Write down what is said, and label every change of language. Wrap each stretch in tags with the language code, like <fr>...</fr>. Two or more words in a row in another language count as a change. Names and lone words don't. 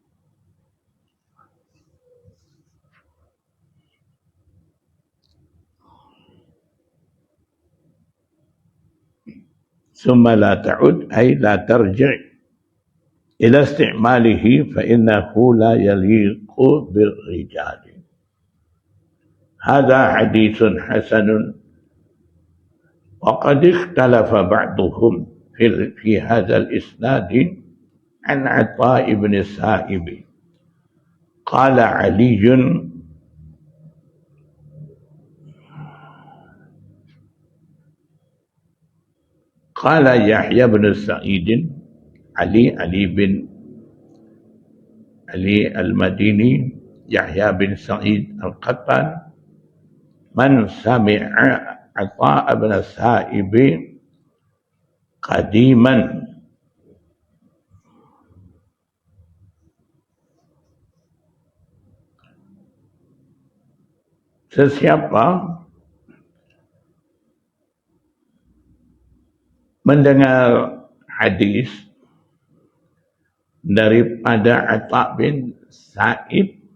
<ar>ثم لا تعد أي لا ترجع إلى استعماله فإنه لا يليق بالرجال. هذا حديث حسن وقد اختلف بعضهم في هذا الإسناد عن عطاء بن السائب قال علي قال يحيى بن سعيد علي بن علي المديني يحيى بن سعيد القطان من سمع عطاء بن السائب</ar> <ms>قديما sesiapa mendengar hadis daripada Atha' bin Sa'ib</ms>